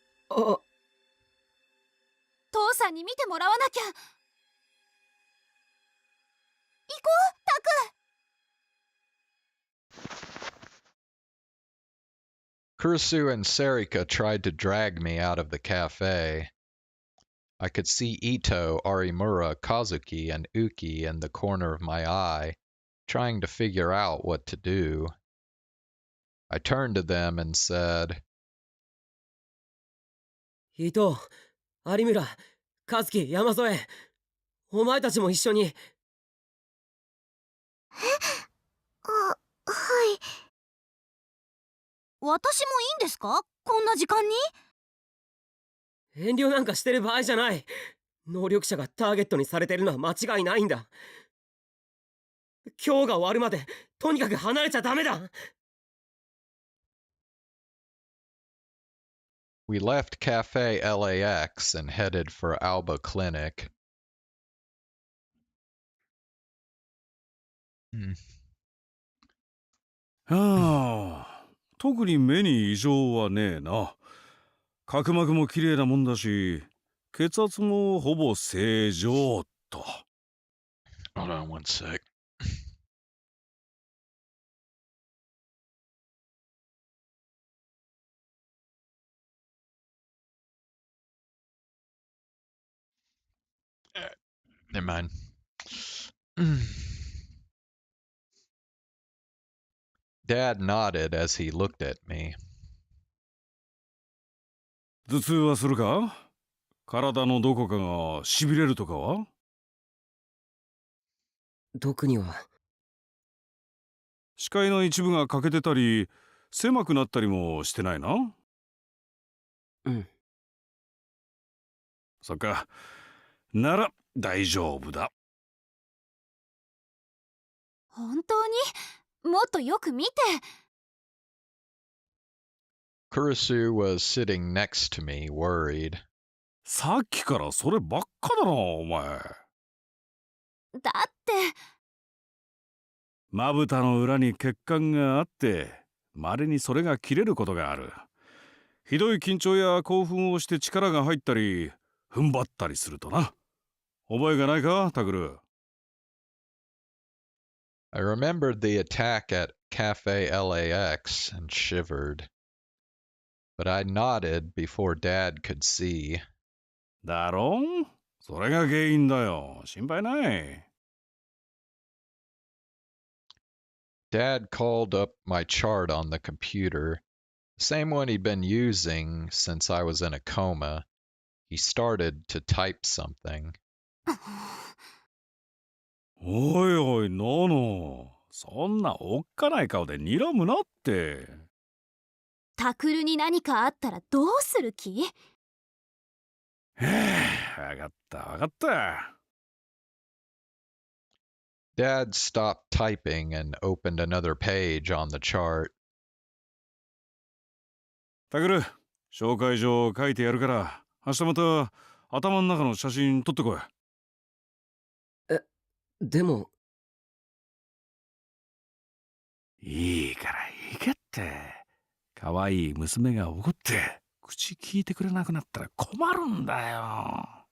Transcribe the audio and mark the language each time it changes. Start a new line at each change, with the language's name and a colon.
Japanese: 父さんに見てもらわなきゃ。行こう、タク。
English: Kurisu and Sarika tried to drag me out of the cafe. I could see Ito, Arimura, Kazuki, and Uki in the corner of my eye, trying to figure out what to do. I turned to them and said,
Japanese: 伊藤、有村、和樹、山添、お前たちも一緒に。はい。私もいいんですか？こんな時間に？遠慮なんかしてる場合じゃない。能力者がターゲットにされてるのは間違いないんだ。今日が終わるまでとにかく離れちゃダメだ。
English: We left Cafe LAX and headed for Alba Clinic.
Japanese: はあ、特に目に異常はねえな。角膜も綺麗なもんだし、血圧もほぼ正常と。
English: Hold on one sec. Never mind. Dad nodded as he looked at me.
Japanese: 頭痛はするか？体のどこかが痺れるとかは？特には。視界の一部が欠けてたり、狭くなったりもしてないな？うん。そっか。なら大丈夫だ。本当に？もっとよく見て。
English: Kurisu was sitting next to me, worried.
Japanese: さっきからそればっかだな、お前。だって。まぶたの裏に血管があって、稀にそれが切れることがある。ひどい緊張や興奮をして力が入ったり、踏ん張ったりするとな。覚えがないか、タグル。
English: I remembered the attack at Cafe LAX and shivered. But I nodded before Dad could see.
Japanese: だろ？それが原因だよ。心配ない。
English: Dad called up my chart on the computer, the same one he'd been using since I was in a coma. He started to type something.
Japanese: おいおい、ノノ。そんなおっかない顔で睨むなって。タクルに何かあったらどうする気？わかったわかった。
English: Dad stopped typing and opened another page on the chart.
Japanese: タグル、紹介状書いてやるから、明日また頭の中の写真撮ってこい。でも。いいからいいかって。可愛い娘が怒って、口聞いてくれなくなったら困るんだよ。